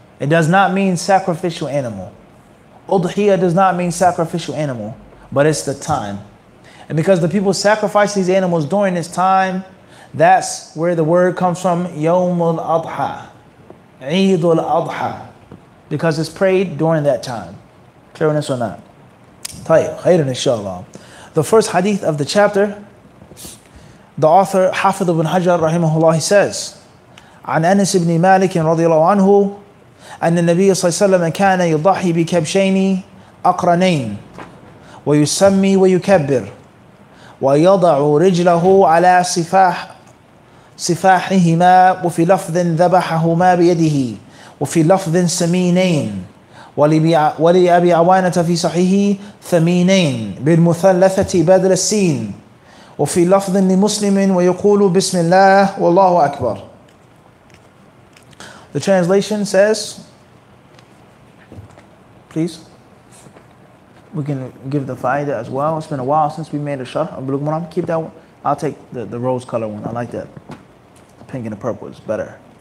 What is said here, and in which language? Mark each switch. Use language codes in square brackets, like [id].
[en] It does not mean sacrificial animal. Udhiyah does not mean sacrificial animal, but it's the time. And because the people sacrifice these animals during this time, that's where the word comes from, Yawm al-Adha, Eid al-Adha, because it's prayed during that time. Clear on this or not? Khairan inshallah. The first hadith of the chapter, the author Hafidh ibn Hajar rahimahullah, he says, [ar] عن أنس بن مالك رضي الله عنه أن النبي صلى الله عليه وسلم كان يضحي بكبشين أقرنين ويسمي ويكبر ويضع رجله على سفاحهما وفي لفظ ذبحهما بيده وفي لفظ سمينين ولأبي عوانة في صحيحه ثمينين بالمثلثة بدل السين وفي لفظ لمسلم ويقول بسم الله والله أكبر. [en] The translation says, please, we can give the faida as well. It's been a while since we made a sharh of Bulugh al-Maram. Keep that one. I'll take the rose color one. I like that. The pink and the purple is better.